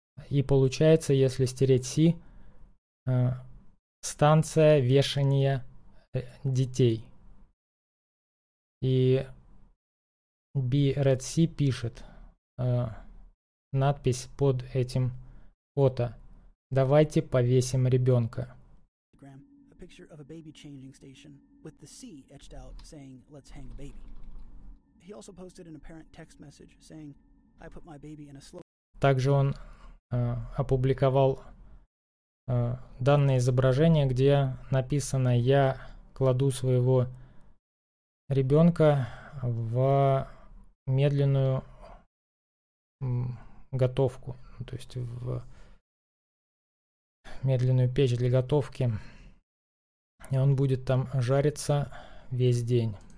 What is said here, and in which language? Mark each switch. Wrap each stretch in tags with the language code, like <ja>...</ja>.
<ru>И получается, если стереть C, станция вешания детей. И BRedC пишет надпись под этим фото. Давайте повесим ребенка.</ru> <en>A picture of a baby changing station with the C etched out saying let's hang a baby. He also posted an apparent text message saying I put my baby in a slow.</en> <ru>Также он опубликовал данное изображение, где написано я кладу своего ребенка в медленную готовку, то есть в медленную печь для готовки, и он будет там жариться весь день.</ru>